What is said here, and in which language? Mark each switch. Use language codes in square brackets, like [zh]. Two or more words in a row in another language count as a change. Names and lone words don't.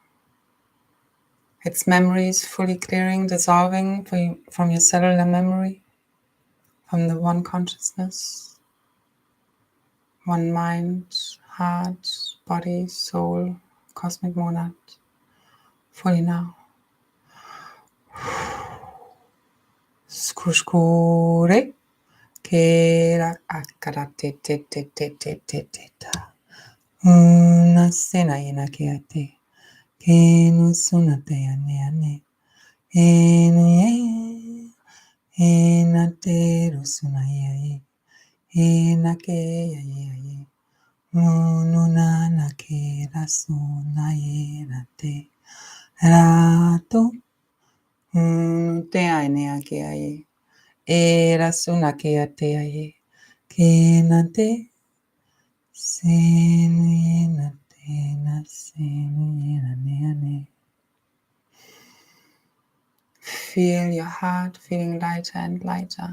[en] Its memories fully clearing, dissolving from your cellular memory, from the one consciousness, one mind, heart, body, soul, cosmic monad, fully now. Skushkure. Kera akara te te te te te te te ta. Una sena ina keate. Kenu sunate ane ane. Enu ye. Ena te rusuna ye. Ena ke ye ye. Ununa na ke rasuna ye na te. Rato. Te ane ake ye. E rasuna ke ate ye. Kena te. Feel your heart feeling lighter and lighter.